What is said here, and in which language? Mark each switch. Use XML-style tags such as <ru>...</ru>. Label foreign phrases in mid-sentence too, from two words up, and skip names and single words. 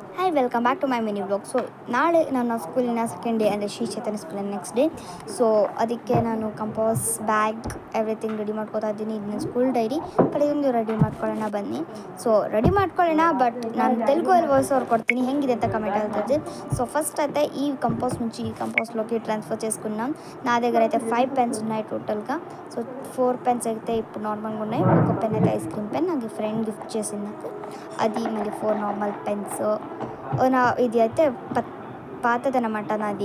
<en>welcome back to my mini blog.</en> <kn>ಸೊ ನಾಳೆ ನನ್ನ ಸ್ಕೂಲಿನ</kn> <en>second day</en> <kn>ಅಂದರೆ ಶ್ರೀ ಚೇತನ ಸ್ಕೂಲಿನ</kn> <en>next day.</en> <kn>ಸೊ ಅದಕ್ಕೆ ನಾನು</kn> <en>compass bag everything</en> <kn>ರೆಡಿ ಮಾಡ್ಕೋತಾ ಇದ್ದೀನಿ. ಇದು ನನ್ನ ಸ್ಕೂಲ್ ಡೈರಿ ಕಡೆಯೊಂದು ರೆಡಿ ಮಾಡ್ಕೊಳ್ಳೋಣ ಬನ್ನಿ. ಸೊ ರೆಡಿ ಮಾಡ್ಕೊಳ್ಳೋಣ, ಬಟ್ ನಾನು ತೆಲುಗಲ್ಲಿ</kn> <en>voice over</en> <kn>ಕೊಡ್ತೀನಿ, ಹೆಂಗಿದೆ ಅಂತ</kn> <te>కమెంట్ అవుతుంది.</te> <en>so first</en> <te>అయితే ఈ కంపాస్ నుంచి ఈ కంపాస్లోకి ట్రాన్స్ఫర్ చేసుకున్నాం. నా దగ్గర అయితే 5 పెన్స్ ఉన్నాయి టోటల్గా. సో 4 పెన్స్ అయితే ఇప్పుడు నార్మల్గా ఉన్నాయి. ఒక పెన్ అయితే</te> <en>ice cream pen</en> <te>నాకు ఫ్రెండ్ గిఫ్ట్ చేసింది నాకు, అది మళ్ళీ 4</te> <en>normal pens.</en> <te>నా ఇది అయితే పాతదనమాట నాది.</te>